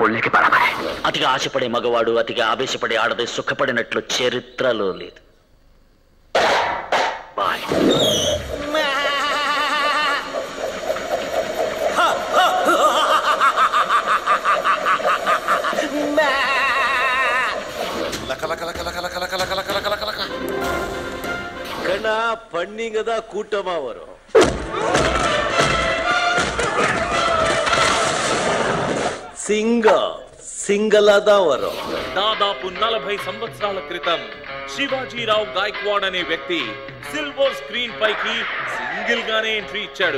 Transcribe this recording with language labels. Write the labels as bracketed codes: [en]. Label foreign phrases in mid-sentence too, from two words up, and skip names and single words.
[te] అతిగా ఆశపడే మగవాడు, అతిగా ఆవేశపడే ఆడది సుఖపడినట్లు చరిత్రలో లేదు. [ta] கண்ணா பண்ணீங்க தான் கூட்டமா வரும். சிங்கலா தான் வரும். [te] దాదాపు 40 సంవత్సరాల క్రితం శివాజీరావు గాయక్వాడ్ అనే వ్యక్తి [en] silver screen [te] పైకి సింగిల్ గానే ఎంట్రీ ఇచ్చాడు.